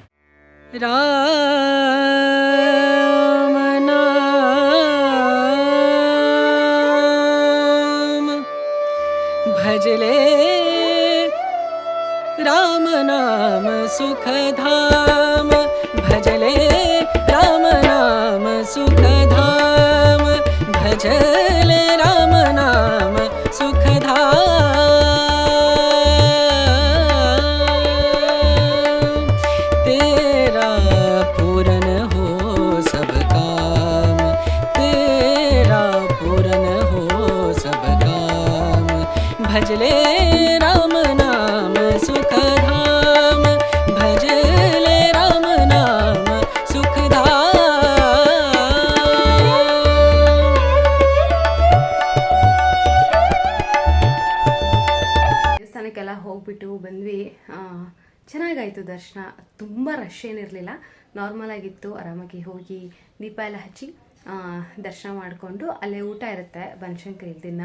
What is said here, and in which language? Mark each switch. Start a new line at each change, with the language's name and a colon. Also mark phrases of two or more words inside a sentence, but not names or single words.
Hindi: राम नाम भजले, राम नाम सुखधाम भजले, राम नाम सुखधाम भजले, राम नाम सुखधाम. भजले राम नाम सुखधाम, भजले राम नाम सुखधाम.
Kannada: ದೇವಸ್ಥಾನಕ್ಕೆಲ್ಲ ಹೋಗ್ಬಿಟ್ಟು ಬಂದ್ವಿ. ಚೆನ್ನಾಗಾಯಿತು ದರ್ಶನ. ತುಂಬ ರಶ್ ಏನಿರಲಿಲ್ಲ, ನಾರ್ಮಲ್ ಆಗಿತ್ತು. ಆರಾಮಾಗಿ ಹೋಗಿ ದೀಪ ಎಲ್ಲ ಹಚ್ಚಿ ದರ್ಶನ ಮಾಡಿಕೊಂಡು ಅಲ್ಲೇ ಊಟ ಇರುತ್ತೆ ಬನಶಂಕರಿ ದಿನ.